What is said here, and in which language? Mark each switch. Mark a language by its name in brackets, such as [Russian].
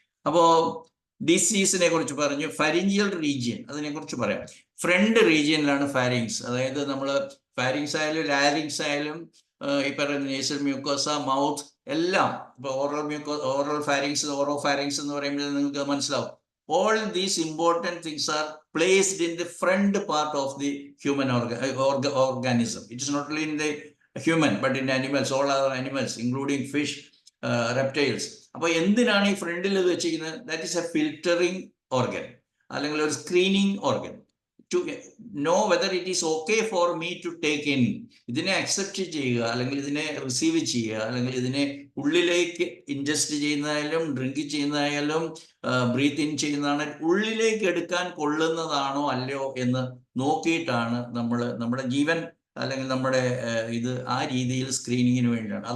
[Malayalam] അപ്പോൾ ഡിസീസിനെ കുറിച്ച് പറഞ്ഞു. ഫാരിഞ്ചിയൽ റീജിയൻ, അതിനെക്കുറിച്ച് പറയാം. Front റീജിയനിലാണ് pharynx. അതായത് നമ്മൾ ഫാരിങ്സ് ആയാലും ലാരിങ്സ് ആയാലും ഈ പറയുന്ന നേസൽ മ്യൂക്കോസ, മൗത്ത് എല്ലാം. ഇപ്പോൾ ഓറൽ ഫാരിങ്സ്, ഓറോഫാരിങ്സ് എന്ന് പറയുമ്പോൾ നിങ്ങൾക്ക് മനസ്സിലാവും. [English] All these important things are placed in the front part of the human organism. It is not only in the human but in animals, all other animals including fish, reptiles. [Malayalam] അപ്പോൾ എന്തിനാണ് ഈ ഫ്രണ്ടിൽ ഇത് വെച്ചിരിക്കുന്നത്? [English] that is a filtering organ, [Malayalam] അല്ലെങ്കിൽ ഒരു screening organ, [English] to know whether it is okay for me to take in. [Malayalam] ഇതിനെ accept ചെയ്യുക, അല്ലെങ്കിൽ ഇതിനെ റിസീവ് ചെയ്യുക, അല്ലെങ്കിൽ ഇതിനെ ഉള്ളിലേക്ക് ഇൻജസ്റ്റ് ചെയ്യുന്നതായാലും ഡ്രിങ്ക് ചെയ്യുന്നതായാലും ബ്രീത്ത് ഇൻ ചെയ്യുന്നതാണ്, ഉള്ളിലേക്ക് എടുക്കാൻ കൊള്ളുന്നതാണോ അല്ലയോ എന്ന് നോക്കിയിട്ടാണ് നമ്മുടെ ജീവൻ, അല്ലെങ്കിൽ നമ്മുടെ ഇത് ആ രീതിയിൽ സ്ക്രീനിങ്ങിന് വേണ്ടിയാണ്.